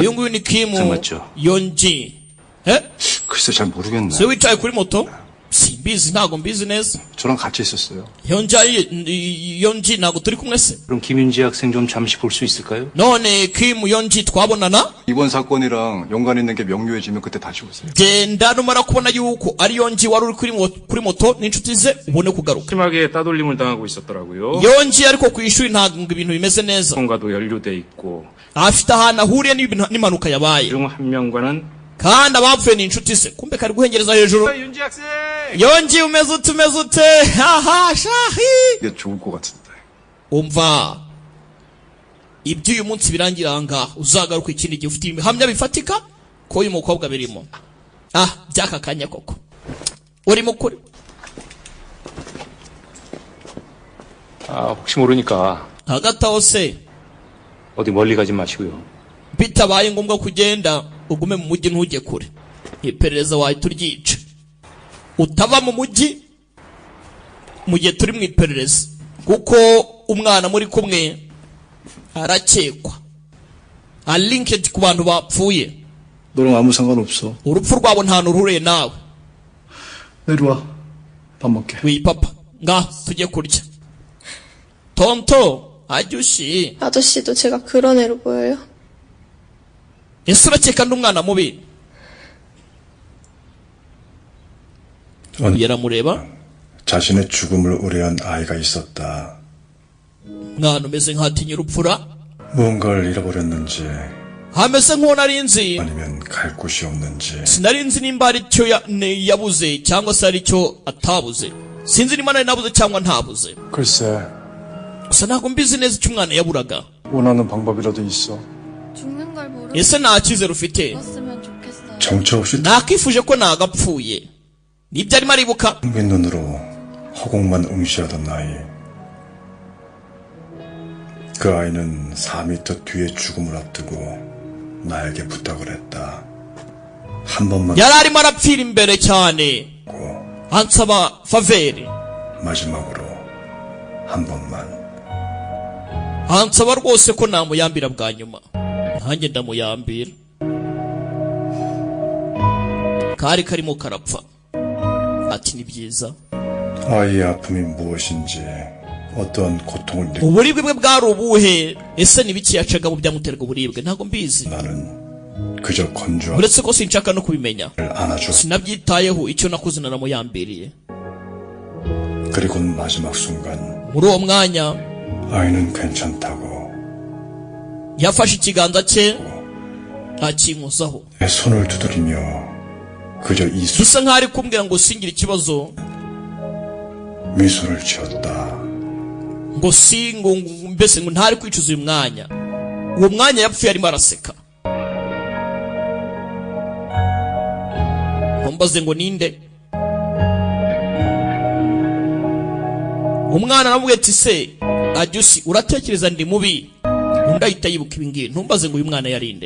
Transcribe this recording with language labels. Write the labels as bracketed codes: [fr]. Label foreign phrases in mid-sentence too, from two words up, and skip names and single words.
[rw] uyu nguyu ni Kim [ko] 맞죠? [rw] Yonji [ko] 글쎄 잘 모르겠네. [rw] se wicaye kuri moto simbizi ntago mbizi neza [ko] 저랑 같이 있었어요. [rw] Yonji ntago turi kumwe se [ko] 그럼 김윤지 학생 좀 잠시 볼 수 있을까요? [rw] none Kim Yonji twabonana [ko] 이번 사건이랑 연관 있는 게 명료해지면 그때 다시 오세요. [rw] genda numara kubona yuko ari Yonji wari uri kuri moto n'inshuti ze ubone kugaruka [ko] 심하게 따돌림을 당하고 있었더라고요. [rw] Yonji ariko ku ishuri ntago ibintu bimeze neza [ko] 통과도 연루돼 있고 [rw] afite ahantu ahuriye n'impanuka yabaye [ko] 중 한 명과는 [rw] kandi abapfuye ni inshuti se kumbe kari guhengereza hejuru [ko] 윤지 학생 [rw] Yonji umeze ute haha shahi [ko] 이게 좋을 것 같은데. [rw] umva iby'uyu munsi birangira ngaha uzagaruka ikindi gihe ufite ibihamya bifatika ko uyu mukobwa birimo byaka kanya koko uri mukuri [ko] 혹시 모르니까 [rw] hagati aho se [ko] 어디 멀리 가지 마시고요. [rw] bitabaye ngombwa kugenda ugume mu mujyi ntujye kure iperereza wahita uryica utava mu mujyi mu gihe turi mu iperereza kuko umwana muri kumwe arakekwa linked ku bantu bapfuye [ko] 너랑 아무 상관없어. [rw] urupfu rwabo nta n'uruhure nawe [ko] 내려와. 밥 먹게. [rw] wipapa nga tujye kurya tonto ajushi [ko] 아저씨도 제가 그런 애로 보여요? [rw] ese urakeka n'umwana mubi yaramureba [ko] 자신의 죽음을 우려한 아이가 있었다. [rw] mwana umeze nk'atinya urupfura [ko] 무언가를 잃어버렸는지 [rw] ameze nk'uwo nari nzi [ko] 아니면 갈 곳이 없는지 [rw] sinari nzi nimba ari cyo yabuze cyangwa se ari cyo atabuze sinzi nimba nari nabuze cyangwa ntabuze [ko] 글쎄 [rw] gusa ntabwo mbizi neza icyo umwana yaburaga [ko] 원하는 방법이라도 있어. 죽는 걸 [rw] ese nta cyizere ufite [ko] 모르겠으면 좋겠어요. 정처 없이 [rw] nakifuje ko nagapfuye nibyo arimo aribuka [ko] 텅빈 눈으로 허공만 응시하던 아이. 그 아이는 4미터 뒤에 죽음을 앞두고 나에게 부탁을 했다. 한 번만 [rw] yari arimo arapfira imbere cyane ansaba faveri [ko] 마지막으로 한 번만. [rw] ansaba rwose ko namuyambira bwa nyuma nanjye ndamuyambira kari karimo karapfa ati ni byiza [ko] 아이의 아픔이 무엇인지 어떤 고통을 느끼 [rw] uburibwe bwe bwari ubuhe ese ni biki yacaga mu byamuteraga uburibwe ntabwo mbizi [ko] 나는 그저 건조한 [rw] uretse ko sinshaka no kubimenya [ko] 안아줘. [rw] sinabyitayeho icyo nakoze naramuyambiriye [ko] 그리고는 마지막 순간 [rw] muri uwo mwanya [ko] 아이는 괜찮다고 [rw] yafashe ikiganza cye akinkozaho [ko] 내 손을 두드리며 그저 이 [rw] bisa nkaho ari kumbwira ngo singire ikibazo [ko] 미소를 지었다. [rw] ngo ngo mbese ngo ntari kwicuza uyu mwanya uwo mwanya yapfuye arimo araseka ntumbaze ngo ninde umwana aramubwira ati se ajusi uratekereza ndi mubi undi ahita yibuka ibingibi ntumbaze ngo uyu mwana yarinde